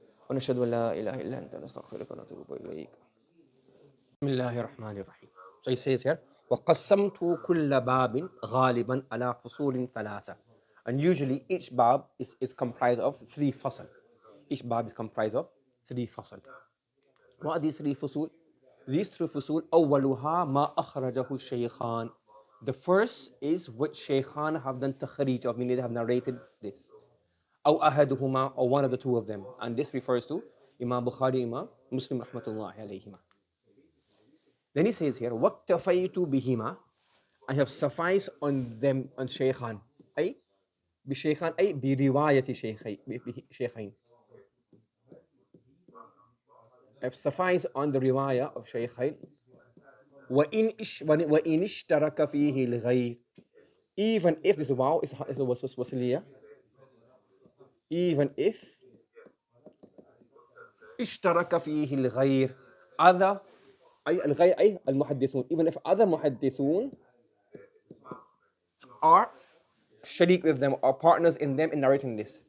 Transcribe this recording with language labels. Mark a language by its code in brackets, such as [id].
[ar] ونشهد أن لا إله إلا أنت نستغفرك ونتوب إليك. بسم الله الرحمن الرحيم. [en] So he says here, [ar] وَقَسَّمْتُ كُلَّ بَابٍ غَالِبًا عَلَى فُصُولٍ ثَلَاثَةٍ. [en] And usually each bab is comprised of 3 fasl. Each bab is comprised of 3 fasl. What are these 3 fusul? These 3 fusul, [ar] أولها ما أخرجه الشيخان. [en] The first is what shaykhan have done takhrij of, meaning they have narrated this. [ar] أو أحدهما, [en] or one of the 2 of them. And this refers to Imam Bukhari, Imam Muslim rahmatullahi alayhima. Then he says here, [ar] وَاقْتَفَيْتُ بِهِمَا, [en] I have sufficed on them, on shaykhan. [ar] أي بشيخان أي برواية شيخين. [en] I have sufficed on the riwayah of shaykhain. [ar] وَإِنْ اشْتَرَكَ فِيهِ الْغَيْرِ. [en] Even if this wow is wasliya, even if [ar] اشترك فيه الغير, [en] other [ar] الغير أي المحدثون, [en] even if other muhaddithun are sharik with them or partners in them in narrating this.